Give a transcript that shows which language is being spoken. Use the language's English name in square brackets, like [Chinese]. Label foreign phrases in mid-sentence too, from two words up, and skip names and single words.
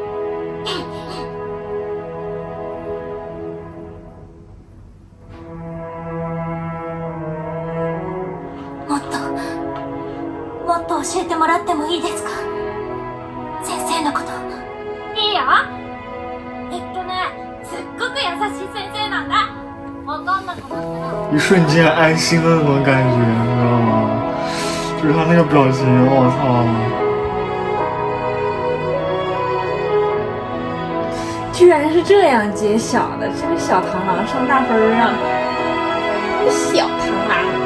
[Japanese] もっと教えてもらってもいいですか？先生のこと。いいよ。すっごく優しい先生なんだ。わかんなくなったら。 [Chinese] 一瞬间安心的那种感觉，你知道吗？就是他那个表情，我操！居然是这样揭晓的，这个小螳螂上大分啊！小螳螂。